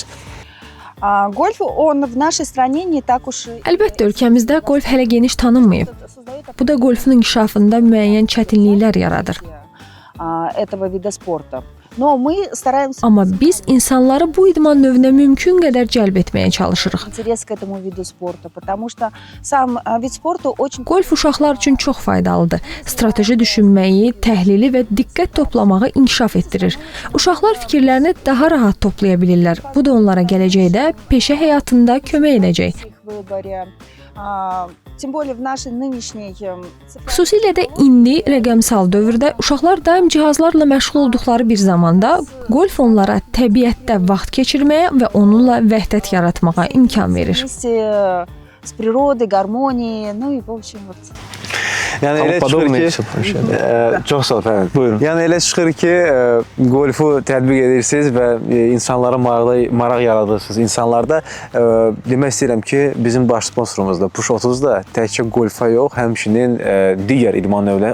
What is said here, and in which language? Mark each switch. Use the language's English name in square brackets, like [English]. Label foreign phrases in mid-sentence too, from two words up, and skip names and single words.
[Russian] Гольф, он в нашей стране не так уж и... [Azerbaijani] Əlbəttə ölkəmizdə golf hələ geniş tanınmayıb. Bu da golfun inkişafında müəyyən çətinliklər yaradır. [Russian] этого вида спорта. Но мы стараемся... [Azerbaijani] Amma biz insanları bu idman növünə mümkün qədər cəlb etməyə çalışırıq. [Russian] интерес к этому виду спорта, потому что сам вид спорта очень... [Azerbaijani] Golf uşaqlar üçün çox faydalıdır. Strateji düşünməyi, təhlili və diqqət toplamağı inkişaf etdirir. Uşaqlar fikirlərini daha rahat toplaya bilirlər. Bu da onlara gələcəkdə peşə həyatında kömək edəcək. [Russian] Тем более в нашей нынешней... [Azerbaijani] Xüsusilə də indi rəqəmsal dövrdə uşaqlar daim cihazlarla məşğul olduqları bir zamanda golf onlara təbiətdə vaxt keçirməyə və onunla vəhdət yaratmağa imkan verir. [Russian] С природой, гармонией, ну и в общем вот... [Azerbaijani] Yəni elə çıxır ki, çox sağ ol Fərəd. Buyurun. Yəni elə çıxır ki, golfu tətbiq edirsiniz və insanlara maraq yaradırsınız. İnsanlarda demək istəyirəm ki, bizim baş sponsorumuz da Push 30 da təkcə golfa yox, həmçinin digər idman növləri.